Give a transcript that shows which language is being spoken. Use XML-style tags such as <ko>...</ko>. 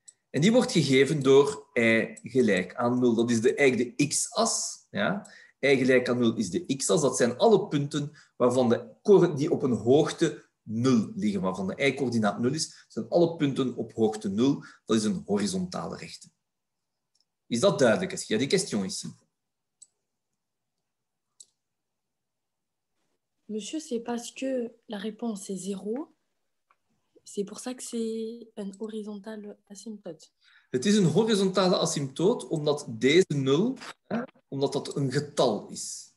<nl>En die wordt gegeven door y gelijk aan 0. Dat is eigenlijk de x-as. Ja? Y gelijk aan 0 is de x-as. Dat zijn alle punten waarvan die op een hoogte 0 liggen, waarvan de y-coördinaat 0 is. Dat zijn alle punten op hoogte 0. Dat is een horizontale rechte. Is dat duidelijk?</nl> <fr>Est-ce qu'il y a des questions ici? Monsieur, c'est parce que la réponse est 0. C'est pour ça que c'est un horizontal asymptote.</fr> <nl>Het is een horizontale asymptoot omdat deze 0, omdat dat een getal is.</nl>